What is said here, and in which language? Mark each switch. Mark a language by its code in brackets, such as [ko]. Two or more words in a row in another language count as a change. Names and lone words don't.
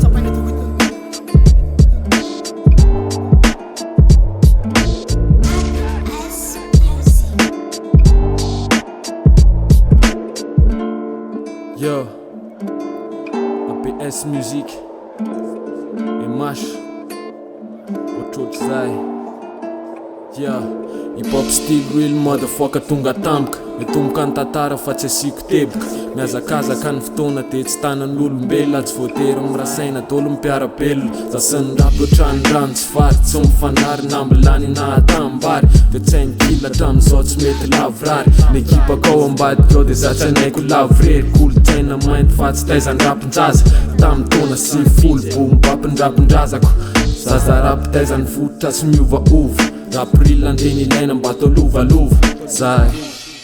[mg] Yo, APS Music e mash otrotry zay [en] yeah hip hop style real motherfucker [mg] tonga tampoka mitomboka ny tantara fa tsy asiko teboka miazakazaka ny fotoana de tsy tanan'olombelona atsy voatery mirasaina dolo mpiarabelona za sy ny rap loatranydrano tsy fary tsy mifanary nambilany na atambary de tsainy kila hatram'izao tsy mety lavrary n'ekipa ao ambadika ao de za tsy anaiko lavrery kolotsaina mainty fa tsy taizany rapinjaza tamy taona sy folo vo mibapindrapindrazako zaza rap taizany fototra tsy miovaova rap real andreny ilaina mba atao lovalova zay